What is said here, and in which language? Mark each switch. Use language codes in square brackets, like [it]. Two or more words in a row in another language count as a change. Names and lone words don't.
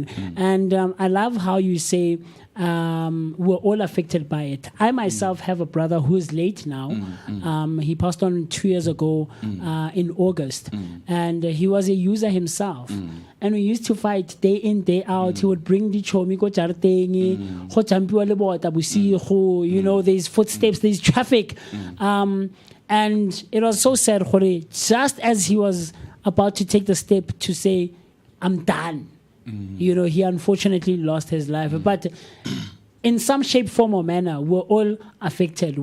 [en] And I love how you say we're all affected by it. I myself have a brother who's late now. He passed on 2 years ago in August. And he was a user himself. And we used to fight day in, day out. He would bring the chomi [tn] go jartengi, go champiwa le bota bosigo, [en] there's footsteps, there's traffic. And it was so sad, just as he was about to take the step to say, I'm done. He unfortunately lost his life. But in some shape, form, or manner, we're all affected.